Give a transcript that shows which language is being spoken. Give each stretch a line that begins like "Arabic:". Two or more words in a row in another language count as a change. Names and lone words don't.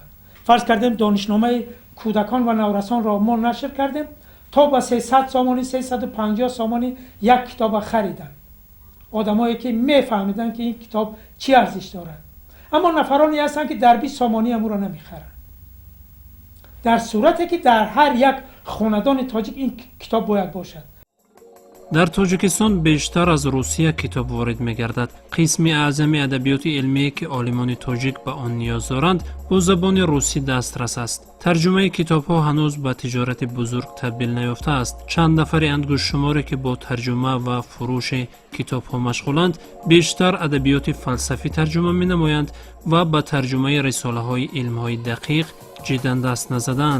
Persian: فرض کردیم دانشنامه کودکان و نورسان را ما نشر کردیم تا با 300 سامانی 350 سامانی یک کتاب خریدن، آدمایی که میفهمیدن که این کتاب چی ارزش دارد. اما نفرانی هستن که در 20 سامانی هم را نمیخرن. در صورتی که در هر یک خاندان تاجیک این کتاب باید باشد.
Tajik: дар тоҷикистон бештар аз русия китоб ворид мегардад. қисми аъзами адабиёти илмие ки олимони тоҷик ба он ниёз доранд бо забони русӣ дастрас аст. тарҷумаи китобҳо ҳанӯз ба тиҷорати бузург табдил наёфтааст. чанд нафари ангушшуморе ки бо тарҷума ва фурӯши китобҳо машғуланд бештар адабиёти фалсафӣ тарҷума менамоянд ва ба тарҷумаи рисолаҳои илмҳои дақиқ ҷиддан даст назадаанд.